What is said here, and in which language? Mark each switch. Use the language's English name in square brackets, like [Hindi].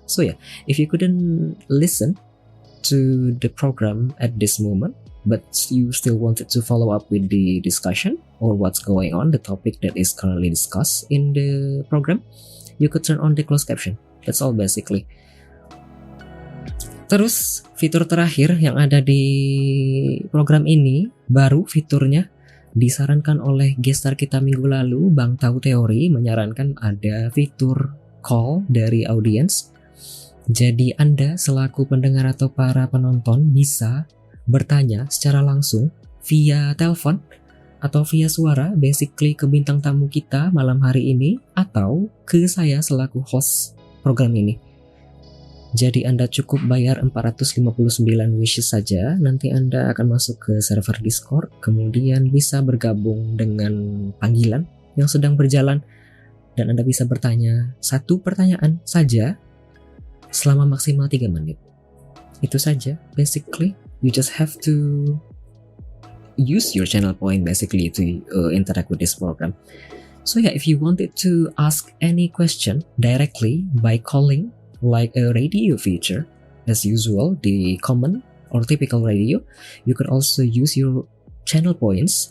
[English] So yeah, if you couldn't listen to the program at this moment, but you still wanted to follow up with the discussion or what's going on, the topic that is currently discussed in the program, you could turn on the closed caption. That's all basically. [Indonesian] Terus, fitur terakhir yang ada di program ini, baru fiturnya, disarankan oleh guest star kita minggu lalu, Bang Tahu Teori, menyarankan ada fitur call dari audiens. Jadi Anda selaku pendengar atau para penonton bisa bertanya secara langsung via telepon atau via suara, basically ke bintang tamu kita malam hari ini, atau ke saya selaku host program ini. Jadi Anda cukup bayar 459 wishes saja, nanti Anda akan masuk ke server Discord, kemudian bisa bergabung dengan panggilan yang sedang berjalan, dan Anda bisa bertanya satu pertanyaan saja selama maksimal 3 menit. Itu saja, basically. [English] You just have to use your channel point basically to interact with this program. So yeah, if you wanted to ask any question directly by calling like a radio feature, as usual, the common or typical radio, you could also use your channel points.